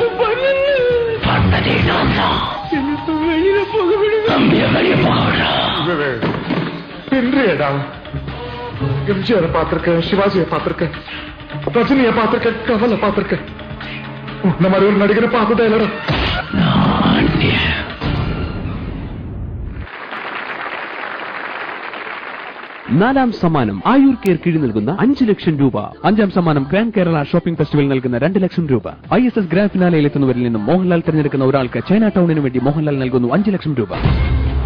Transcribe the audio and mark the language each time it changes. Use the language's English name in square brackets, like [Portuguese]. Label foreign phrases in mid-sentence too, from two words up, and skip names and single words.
[Tamil] பண்ணதே நான் தான். எனக்கு வெளியில போக விடுங்க. தம்பிய வெளிய போகடா. இன்றையடா எம்ஜிஆரை பார்த்திருக்கேன், சிவாஜியை பார்த்திருக்கேன், ரஜினியை பார்த்திருக்கேன், கமலை பார்த்திருக்கேன். இந்த மாதிரி ஒரு நடிகரை பார்த்ததே இல்லடா. [Malayalam] നാലാം സമ്മാനം ആയുർ കെയർ കീഴിൽ നൽകുന്ന 5 ലക്ഷം രൂപ. 5ാം സമ്മാനം ഗ്രാൻഡ് കേരള ഷോപ്പിംഗ് ഫെസ്റ്റിവൽ നൽകുന്ന 2 ലക്ഷം രൂപ. ISS [English] grand finale [Malayalam] എത്തുന്നവരിൽ നിന്നും മോഹൻലാൽ തിരഞ്ഞെടുക്കുന്ന ഒരാൾക്ക് ചൈന ടൗണിന് വേണ്ടി മോഹൻലാൽ നൽകുന്നു 5 ലക്ഷം രൂപ.